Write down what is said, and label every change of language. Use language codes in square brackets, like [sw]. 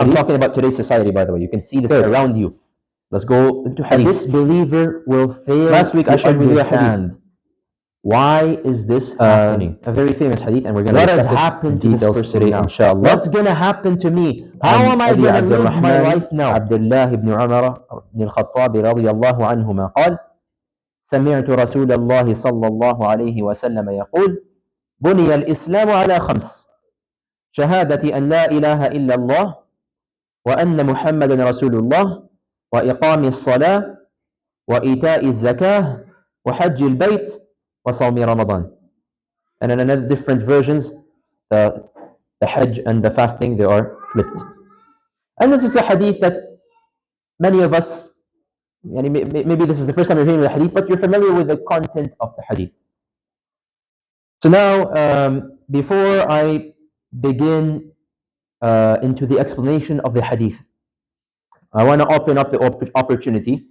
[en] I'm talking about today's society, by the way. You can see this around you. Let's go into hadith. A disbeliever will fail. Last week I shared with you a hadith. Why is this happening? A very famous hadith, and we're going to discuss what has happened to this person today, inshallah. What's going to happen to me? How am I going to live my life now? [ar] Abdullah ibn Umar ibn al-Khattab radiyallahu anhuma قال سمعت رسول الله صلى الله عليه وسلم يقول بني الإسلام على خمس شهادة أن لا إله إلا الله وأن محمد رسول الله وإقام الصلاة وإيتاء الزكاة وحج البيت وصوم رمضان. [en] And in another different versions, the Hajj and the fasting, they are flipped. And this is a hadith that many of us, maybe this is the first time you're hearing the hadith, but you're familiar with the content of the hadith. So now, before I begin into the explanation of the hadith, I want to open up the opportunity.